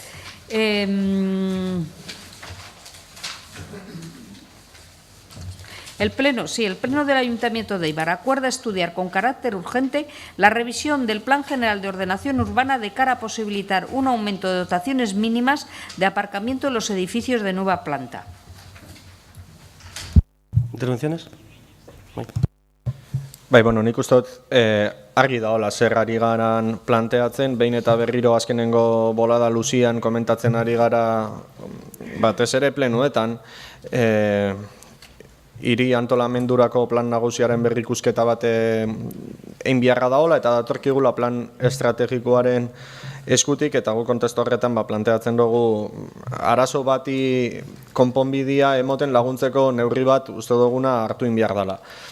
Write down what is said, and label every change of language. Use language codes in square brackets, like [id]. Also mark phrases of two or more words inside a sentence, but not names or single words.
[es] El Pleno del Ayuntamiento de Eibar acuerda estudiar con carácter urgente la revisión del Plan General de Ordenación Urbana de cara a posibilitar un aumento de dotaciones mínimas de aparcamiento en los edificios de nueva planta. intervenciones? [eu] Bai, bueno, nik uste dut argi daola zer ari garan planteatzen, behin eta berriro azkenengo bolada luzian komentatzen ari gara batez ere plenuetan, hiri antolamendurako plan nagusiaren berrikusketa bat egin beharra daola eta datorkigula plan estrategikoaren eskutik, eta gu kontestu horretan planteatzen dugu arazo bati konponbidea emoten laguntzeko neurri bat uste duguna hartu egin behar dela.